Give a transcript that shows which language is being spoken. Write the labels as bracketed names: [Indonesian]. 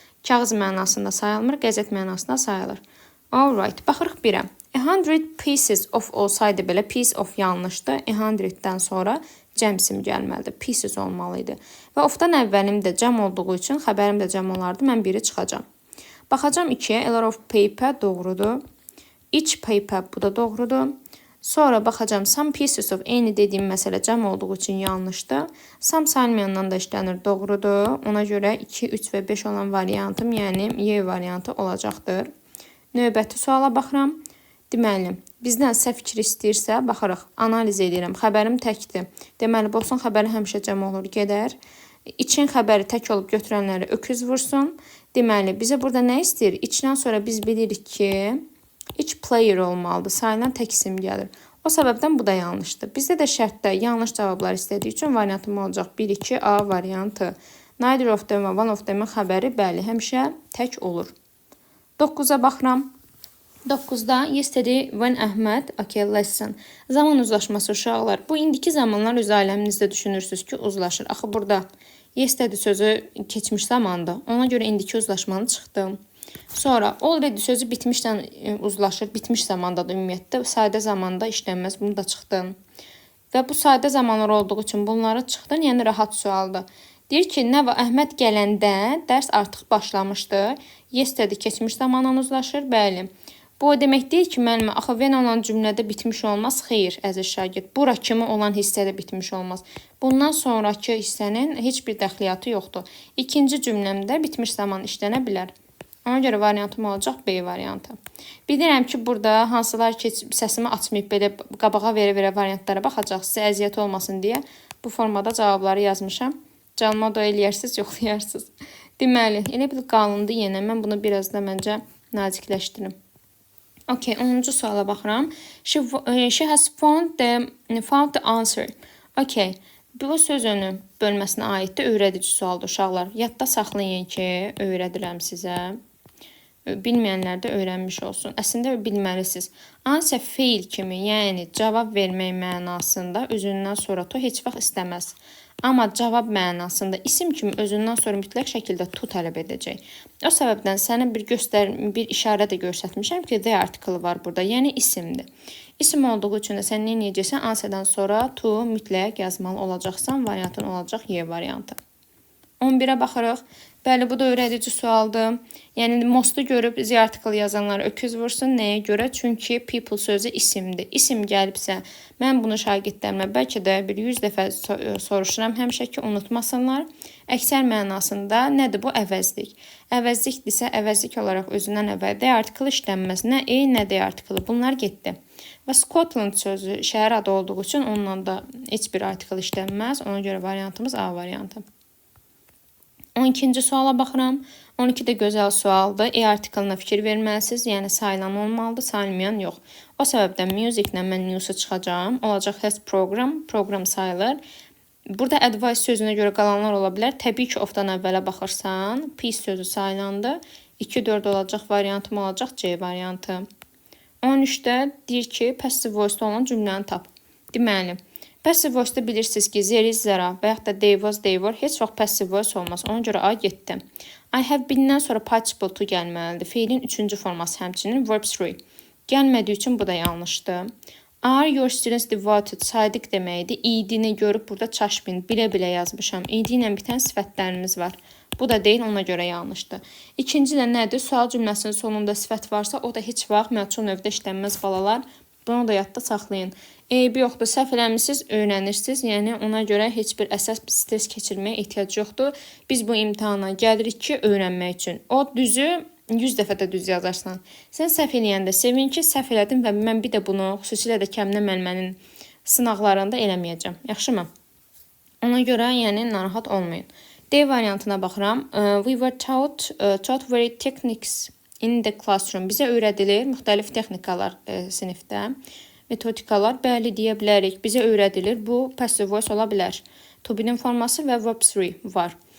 [Azerbaijani] Kağız mənasında sayılmır, qəzet mənasında sayılır. Alright, baxırıq 1-ə. 100 pieces of olsaydı belə, piece of yanlışdır. 100-dən sonra cəmsim gəlməlidir. Pieces olmalıydı. Və ofdan əvvəlim də cəm olduğu üçün, xəbərim də cəm olardı, mən 1-i çıxacam. Baxacam 2-yə, [English] a lot of paper [Azerbaijani] doğrudur. Each paper, bu da doğrudur. Sonra baxacam some pieces of, eyni dediyim məsələ cəm olduğu üçün yanlışdır. Some sayılmayandan da işlənir, doğrudur. Ona görə 2, 3 və 5 olan variantım, yəni Y variantı olacaqdır. Növbəti suala baxıram. Deməli, bizdən səhv fikir istəyirsə, baxırıq, analiz edirəm. Xəbərim təkdir. Deməli, Bosun xəbəri həmişə cəm olur, gedər. İçin xəbəri tək olub götürənləri öküz vursun. Deməli, bizə burada nə istəyir? İçdən sonra biz bilirik ki, each player olmalıdır. Sayılan tək isim gəlir. O səbəbdən bu da yanlışdır. Bizdə də şərtdə yanlış cavablar istədiyi üçün variantım olacaq 1-2A variantı. Neither of them və one of them-in xəbəri bəli, həmişə tək olur. 9-a baxıram. 9-da [English] yesterday when Ahmed, [Azerbaijani] okay, lesson. Zaman uzlaşması uşaqlar. Bu indiki zamanlar öz aləminizdə düşünürsünüz ki, uzlaşır. Axı burada yesterday sözü keçmiş zamandır. Ona görə indiki uzlaşmanı çıxdım. Sonra already sözü bitmişdən uzlaşır. Bitmiş zamandadır ümumiyyətlə. Sadə zamanda işlənməz. Bunu da çıxdım. Və bu sadə zamanlar olduğu üçün bunları çıxdın. Yəni rahat sualdır. Deyir ki, nə var? Əhməd gələndə dərs artıq başlamışdı. Yesterday keçmiş zamanla uzlaşır. Bəli. Bu o demək deyil ki, müəllimə, axı when olan cümlədə bitmiş olmaz. Xeyr, əziz şagird. Bura kimi olan hissədə bitmiş olmaz. Bundan sonraki hissənin heç bir dəxliyyatı yoxdur. İkinci cümləmdə bitmiş zaman işlənə bilər. Ona görə variantım olacaq B variantı. Bilirəm ki, burada hansılar ki, səsimi açmayıb belə qabağa verə-verə variantlara baxacaq. Sizə əziyyət olmasın deyə bu formada cavabları yazmışam. Canıma da eləyərsiniz, yoxlayarsınız. Deməli, elə bil qalındı yenə. Mən bunu biraz da məncə nazikləşdirim. Okay, 10-cu suala baxıram. [English] She has found the answer. [Azerbaijani] Okay, bu sözünün bölməsinə aiddir, öyrədici sualdır uşaqlar. Yadda saxlayın ki, öyrədirəm sizə. Bilməyənlər də öyrənmiş olsun. Əslində bilməlisiniz. Answer feil kimi, yəni cavab vermək mənasında özündən sonra to heç vaxt istəməz. Amma cavab mənasında isim kimi özündən sonra mütləq şəkildə to tələb edəcək. O səbəbdən sənə bir işarə də göstərmişəm ki, the article var burada, yəni isimdir. İsim olduğu üçün də sən nə edəcəksən? Answerdən sonra to mütləq yazmalı olacaqsan, variantın olacaq Y variantı. 11-ə baxırıq. Bəli, bu da öyrədici sualdır. Yəni, most'u görüb Z article yazanlar öküz vursun. Nəyə görə? Çünki people sözü isimdir. İsim gəlibsə, mən bunu şagirdlərimə bəlkə də bir 100 dəfə soruşuram. Həmişə ki, unutmasınlar. Əksər mənasında nədir bu? Əvəzlik. Əvəzlikdirsə, əvəzlik olaraq özündən əvvəl D article işlənməz. Nə E, nə D article. Bunlar getdi. Və Scotland sözü şəhər adı olduğu üçün onunla da heç bir article işlənməz. Ona görə variantımız A variantı. 12-ci suala baxıram. 12 də gözəl sualdır. E artiklına fikir verməlisiniz. Yəni sayılan olmalıdır, sayılmayan yox. O səbəbdən musiclə mən news'u çıxacağam. Olacaq has program, program sayılır. Burada advice sözünə görə qalanlar ola bilər. Təbii ki, ofdan əvvələ baxırsan, piece sözü sayılandı. 2-4 olacaq, variantım olacaq C variantı. 13-də deyir ki, passive voice olan cümləni tap. Deməli, passive voice-da bilirsiniz ki, there is, there are və yaxud da they was, they were heç vaxt passive voice olmaz. Ona görə A getdi. [English] I have been- [Azerbaijani] dən sonra participle to gəlməlidir. Feilin 3-cü forması həmçinin verb 3. Gəlmədiyi üçün bu da yanlışdır. [English] Are your students devoted? [Azerbaijani] Sadiq deməkdir. İdini görüb burada çaşbin, bilə-bilə yazmışam. İdi ilə bitən sifətlərimiz var. Bu da deyil, ona görə yanlışdır. İkinci də nədir? Sual cümləsinin sonunda sifət varsa, o da heç vaxt məchul növdə işlənməz balalar. Bunu da yadda saxlayın. Eybi yoxdur, səhv eləmişsiniz, öyrənirsiniz. Yəni, ona görə heç bir əsas stres keçirməyə ehtiyac yoxdur. Biz bu imtihana gəlirik ki, öyrənmək üçün. O düzü 100 dəfə də düz yazarsan. Sən səhv eləyəndə sevin ki, səhv elədin və mən bir də bunu xüsusilə də Kəminə müəllimənin sınaqlarında eləməyəcəm. Yaxşımı? Ona görə, yəni, narahat olmayın. D variantına baxıram. [English] We were taught very techniques in the classroom. [Azerbaijani] Bizə öyrədilir müxtəlif texnikalar sinifdə. Metodikalar, bəli deyə bilərik. Bizə öyrədilir. Bu passive voice ola bilər. To be-nin forması və verb 3 var.